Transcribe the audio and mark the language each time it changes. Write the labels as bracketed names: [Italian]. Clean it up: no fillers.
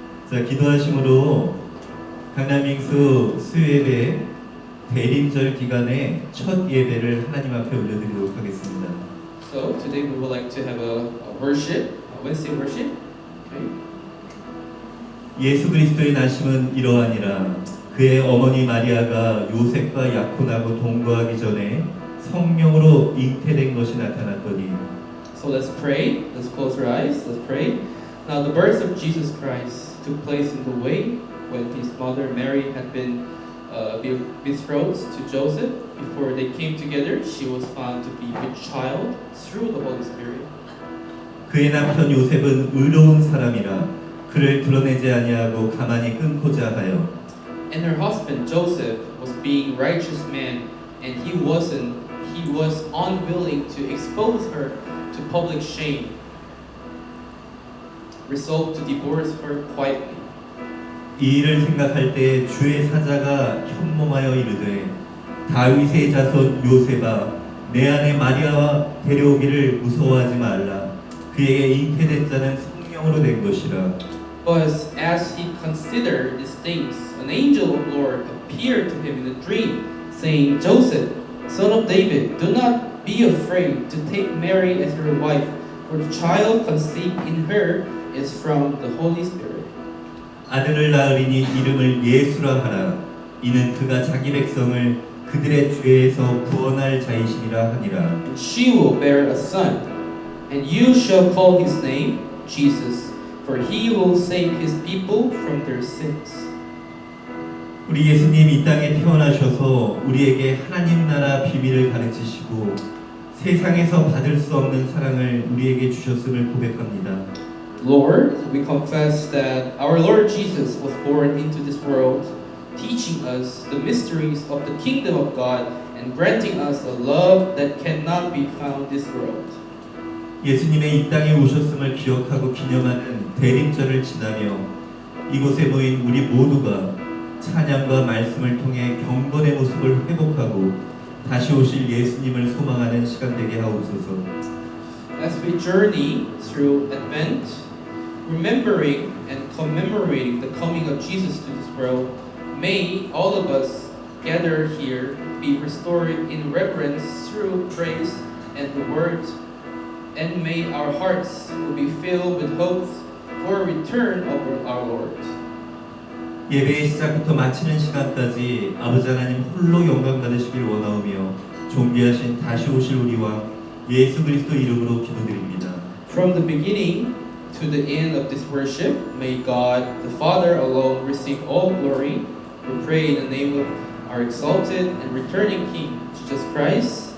[Korean] 자, 기도하심으로 강남민수 수요예배 대림절 기간의 첫 예배를 하나님 앞에 올려드리도록 하겠습니다. [English] So today we would like to have a worship, a Wednesday worship. Okay. [Korean] 예수 그리스도의 나심은 이러하니라. 그의 어머니 마리아가 요셉과 약혼하고 동거하기 전에 성령으로 잉태된 것이 나타났더니 [English] So let's pray. Let's close our eyes. Let's pray. Now, the birth of Jesus Christ took place in the way when his mother Mary had been betrothed to Joseph. Before they came together, she was found to be with child through the Holy Spirit. [Korean] 그의 남편 요셉은 의로운 사람이라 그를 드러내지 아니하고 가만히 끊고자 하여 [English] And her husband Joseph was being righteous man, and he was unwilling to expose her to public shame. Resolved to divorce her quietly. [Korean] 이 일을 생각할 때 주의 사자가 현몽하여 이르되 다윗의 자손 요셉아 내 아내 마리아와 데려오기를 무서워하지 말라 그에게 잉태된 자는 성령으로 된 것이라. [English] But as he considered these things, an angel of the Lord appeared to him in a dream, saying, Joseph, son of David, do not be afraid to take Mary as your wife, for the child conceived in her is from the Holy Spirit. [Korean] 아들을 낳으리니 이름을 예수라 하라. 이는 그가 자기 백성을 그들의 죄에서 구원할 자이시니라 하니라. [English] And she will bear a son, and you shall call his name Jesus, for he will save his people from their sins. [Korean] 우리 예수님 이 땅에 태어나셔서 우리에게 하나님 나라 비밀을 가르치시고 세상에서 받을 수 없는 사랑을 우리에게 주셨음을 고백합니다. [English] Lord, we confess that our Lord Jesus was born into this world, teaching us the mysteries of the kingdom of God and granting us a love that cannot be found in this world. [Korean] 예수님의 이 땅에 오셨음을 기억하고 기념하는 대림절을 지나며 이곳에 모인 우리 모두가 찬양과 말씀을 통해 경건의 모습을 회복하고 다시 오실 예수님을 소망하는 시간 되게 하옵소서. [English] As we journey through Advent, remembering and commemorating the coming of Jesus to this world, may all of us gathered here be restored in reverence through praise and the word, and may our hearts will be filled with hope for a return of our Lord. [Korean] 예배의 시작부터 마치는 시간까지 아버지 하나님 홀로 영광 받으시길 원하오며 존귀하신 다시 오실 우리 왕 예수 그리스도 이름으로 기도드립니다. [English] From the beginning to the end of this worship, may God the Father alone receive all glory. We pray in the name of our exalted and returning King, Jesus Christ.